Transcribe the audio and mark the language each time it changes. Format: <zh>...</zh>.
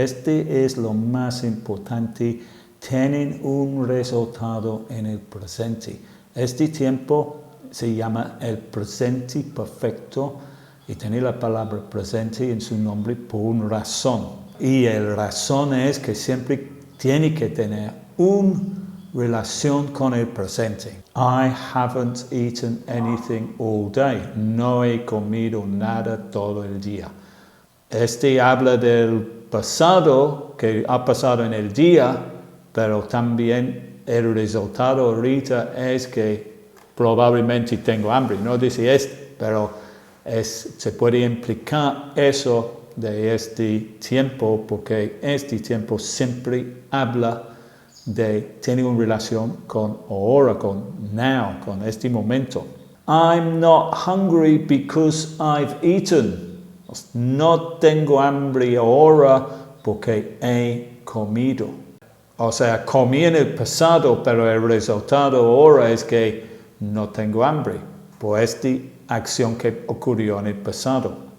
<es>Este es lo más importante. Tienen un resultado en el presente. Este tiempo se llama el presente perfecto y tiene la palabra presente en su nombre por una razón. Y la razón es que siempre tiene que tener una relación con el presente.</es> <en>I haven't eaten anything all day.</en> <es>No he comido nada todo el día. Este habla del pasado que ha pasado en el día, pero también el resultado ahorita es que probablemente tengo hambre. No dice pero se puede implicar eso de este tiempo, porque este tiempo siempre habla tiene una relación con ahora, con now, con este momento.</es> <en>I'm not hungry because I've eaten.</en> <es>No tengo hambre ahora porque he comido. O sea, comí en el pasado, pero el resultado ahora es que no tengo hambre por esta acción que ocurrió en el pasado.</es>